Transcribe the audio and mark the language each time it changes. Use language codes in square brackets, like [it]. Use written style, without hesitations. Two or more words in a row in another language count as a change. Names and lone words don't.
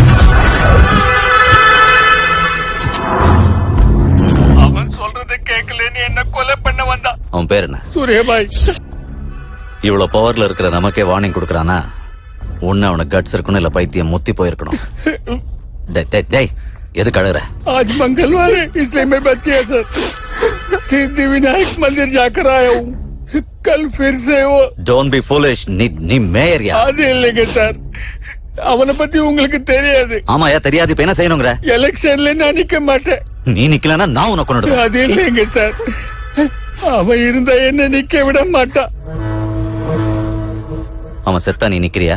[ta] அவன் சொல்றதை கேட்கலன்னு என்ன கொலை பண்ண வந்தான். அவன் பேர் என்ன? சூர்யா பாய். இவ்வளவு பவர்ல இருக்கிற நமக்கே வார்னிங் கொடுக்கறானா? ஒண்ணு அவனுக்கு கட்ஸ் இருக்கணும், இல்ல பைத்தியம் முத்தி போயிருக்கணும். டேய், எது கழுகுற? [hi] आज मंगलवार है, इसलिए मैं बच गया सर. सिद्धि विनायक मंदिर जाकर आया हूँ. कल फिर से वो. [en] Don't be foolish. [ta] நீ மேயர் யா? அது இல்லைங்க சார், அவனை பத்தி உங்களுக்கு தெரியாது. ஆமாயா தெரியாது. இப்ப என்ன செய்யணுங்கிற? எலெக்ஷன்ல நான் நிக்க மாட்டேன். நீ நிக்கலன்னா நான் உனக்கு கொண்டு. அது இல்லைங்க சார், அவன் இருந்தா என்ன நிக்க விட மாட்டான். அவன் செத்தா நீ நிக்கிறியா?